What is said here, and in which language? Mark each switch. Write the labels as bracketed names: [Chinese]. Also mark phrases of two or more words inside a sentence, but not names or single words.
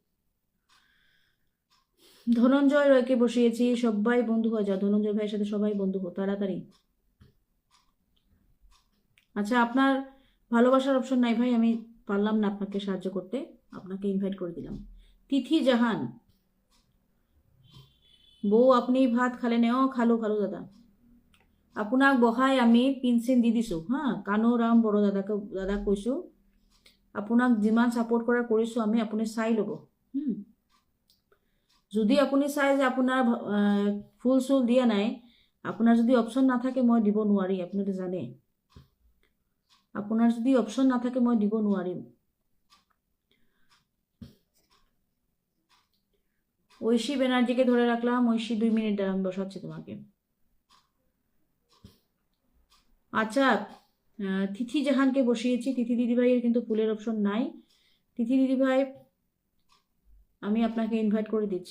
[Bangla] ধনঞ্জয় রয়কে বসিয়েছি, সবাই বন্ধু হয়ে যাও। ধনঞ্জয় ভাইয়ের সাথে সবাই বন্ধু হো তাড়াতাড়ি। আচ্ছা, আপনার ভালোবাসার অপশন নাই ভাই, আমি পারলাম না আপনাকে সাহায্য করতে, আপনাকে ইনভাইট করে দিলাম। তিথি জাহান, বউ আপনি ভাত খালে নেও? [Assamese] খালো খালো দাদা, আপোনাক বহাই আমি পিনচিন দি দিছো। হা, কানুৰাম বড় দাদাক কৈছো, আপোনাক যিমান ছাপোৰ্ট কৰা কৰিছো আমি, আপুনি চাই ল'ব। যদি আপুনি চাই যে আপোনাৰ ফুল চুল দিয়া নাই, আপোনাৰ যদি অপশন নাথাকে মই দিব নোৱাৰি, আপুনিতো জানে। আপোনাৰ যদি অপশন নাথাকে মই দিব নোৱাৰিম। [Bangla] ঐশী ব্যানার্জিকে ধরে রাখলাম। ঐশী 2 মিনিট দাঁড়ান, বসাচ্ছি তোমাকে। আচ্ছা, তিথি জাহানকে বসিয়েছি। তিথি দিদিভাইয়ের কিন্তু ফুলের অপশন নাই। তিথি দিদিভাই, আমি আপনাকে ইনভাইট করে দিচ্ছি।